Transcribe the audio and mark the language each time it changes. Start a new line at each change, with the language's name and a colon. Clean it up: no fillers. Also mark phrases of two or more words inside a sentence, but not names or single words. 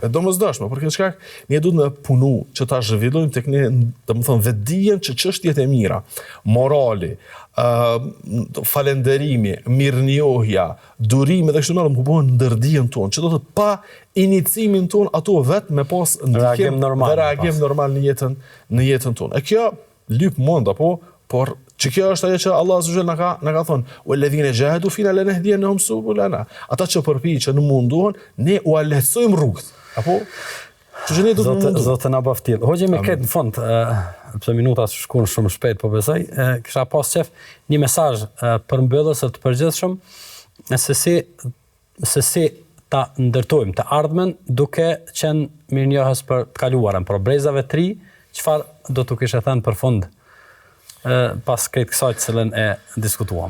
Albanian: Domosdoshme, për këtë shkak ne duhet të punu që ta zhvillojmë tek ne, domethënë vetdijen që çështjet e mira, morali, falënderimi, mirënjohja, durimi dhe kështu me radhë më bëhen ndërdijen tonë, që do të pa inicimin tonë ato vetë me pas reagim normal në jetën tonë. E kjo lyp mund apo, por që kjo është ajo që Allah
Arabic: عز وجل
Albanian: na ka thonë,
Arabic: "والذين جاهدوا فينا لنهدينهم سبلنا."
Albanian: Ata që përpiqen në munduan, ne u lehtësojmë rrugët. Apo që ne do të mundu. Zotë na baftil. Hoxha me këtë në fund, pse minutat shkojnë shumë shpejt, po besoj, kisha pas qef një mesazh përmbyllës të përgjithshëm se si ta ndërtojmë të ardhmen duke qenë mirënjohës për të kaluarën, për brezave të ri çfarë do të kishe thënë për fund pas këtë kësaj të cilën e diskutuam?